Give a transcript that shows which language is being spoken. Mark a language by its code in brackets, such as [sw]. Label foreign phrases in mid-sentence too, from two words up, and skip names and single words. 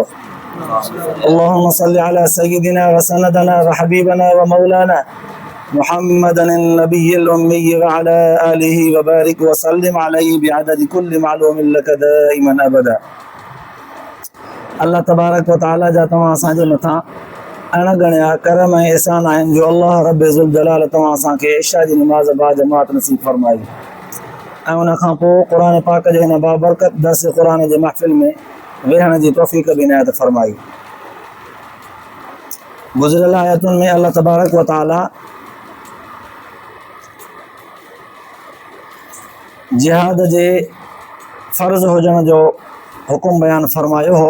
[ar] اللهم صل على سيدنا وسندنا وحبيبنا ومولانا محمد النبي الأمي وعلى آله وبارك وسلم عليه بعدد كل معلوم لك دائما أبدا. [sd] اللہ [ar] تبارک و تعالی [sd] جا تمام اساں جے مٿاں اڻگڻيا کرم ऐं احسان आहिनि जो अल्लाह रब ज़ुल जलाल तव्हां असांखे इशा जी नमाज़ बा जमात नसीब फरमाई ऐं उन खां पोइ क़ुर पाक जे हिन बाबरकत दर्स क़ुर जे महफ़िल में वेहण जी तौफ़ीक़ बि इनायत फरमाई. गुज़िरियल आयतुनि में अल्लाह [ar] تبارك وتعالى [sd] जिहाद जे फ़र्ज़ हुजण जो हुकुम बयान फरमायो हो.